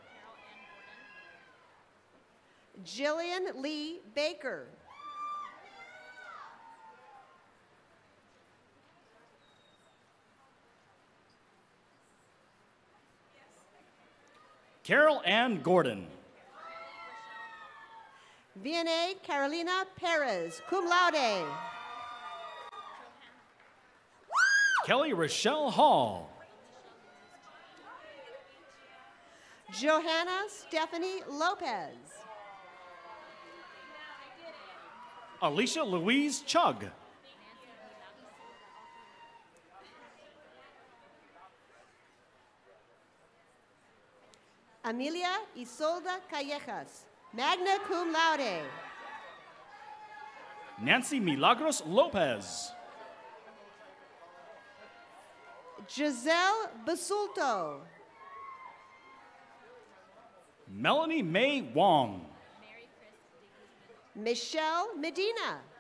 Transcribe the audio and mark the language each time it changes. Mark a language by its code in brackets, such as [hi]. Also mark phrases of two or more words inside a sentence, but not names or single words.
[en] Jillian Lee Baker. Carol Ann Gordon. Vianney Carolina Perez, [la] cum laude. [en] Kelly Rochelle Hall. Johanna Stephanie Lopez. Alicia Louise Chug. Amelia Isolda Callejas, [la] magna cum laude. [en] Nancy Milagros Lopez. Giselle Basulto. Melanie May Wong. Michelle Medina.